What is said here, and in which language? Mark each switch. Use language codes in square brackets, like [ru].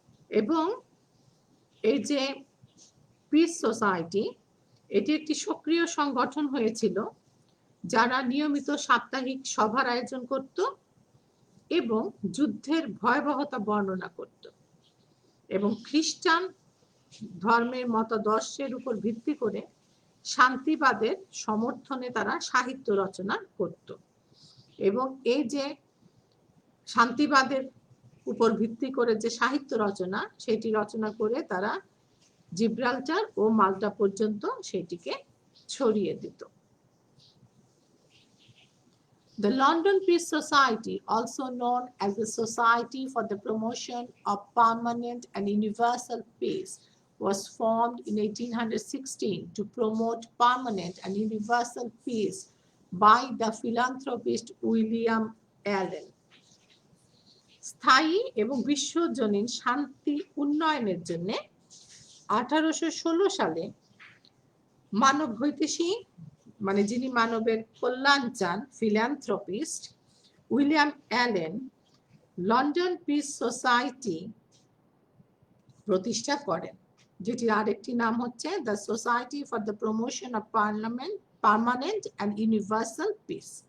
[bn] এবং এই যে পিস সোসাইটি, এটি একটি সক্রিয় সংগঠন হয়েছিল যারা নিয়মিত সাপ্তাহিক সভার আয়োজন করত এবং যুদ্ধের ভয়াবহতা বর্ণনা করত এবং খ্রিস্টান ধর্মের মতাদর্শের উপর ভিত্তি করে শান্তিবাদের সমর্থনে তারা সাহিত্য রচনা করত। এবং এই যে শান্তিবাদের উপর ভিত্তি করে যে সাহিত্য রচনা, সেটি রচনা করে তারা জিব্রাল্টার ও মাল্টা পর্যন্ত সেটিকে ছড়িয়ে দিত। [en] The London Peace Society, also known as the Society for the Promotion of Permanent and Universal Peace, was formed in 1816 to promote permanent and universal peace by the philanthropist William Allen. [bn] স্থায়ী এবং বিশ্বজনীন শান্তি উন্নয়নের জন্য 1816 সালে মানব হৈতেশী, মানে যিনি মানবের কল্যাণ চান, philanthropist William Allen London piece society প্রতিষ্ঠা করেন, যেটির আরেকটি নাম হচ্ছে the society for the promotion of permanent and universal piece.